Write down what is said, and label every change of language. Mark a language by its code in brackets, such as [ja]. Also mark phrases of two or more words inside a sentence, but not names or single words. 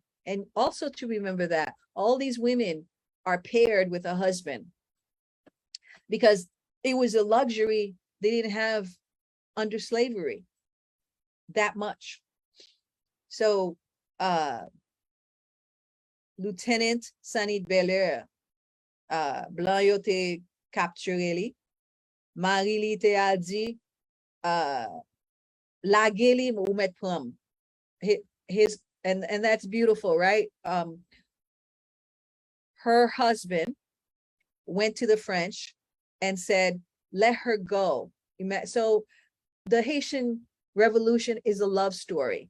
[en] And also to remember that all these women are paired with a husband because it was a luxury they didn't have under slavery that much. [ht] So Lieutenant Sanit Belair, Blanc yo te capturé li, Marie li te a di, lage li ou met pram. [en] His, and that's beautiful, right? Her husband went to the French and said, let her go. So the Haitian Revolution is a love story.